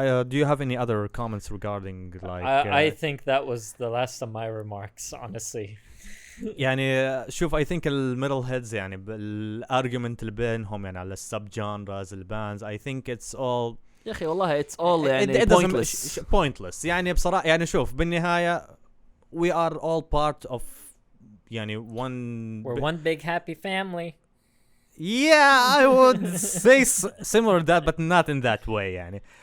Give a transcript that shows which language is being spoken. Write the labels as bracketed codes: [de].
[en] Do you have any other comments regarding like I think that was the last of my remarks honestly. [ar] يعني شوف [en] I think [ar] الميتالهيدز يعني بالargument اللي بينهم يعني على السب جانرز الباندز [en] I think it's all [ar] يا اخي والله [en] it's all [ar] يعني [en] pointless [ar] يعني بصراحة. يعني شوف بالنهاية [en] we are all part of [ar] يعني [en] we're one big happy family. Yeah, I would say similar to that, but not in that way [ar] يعني.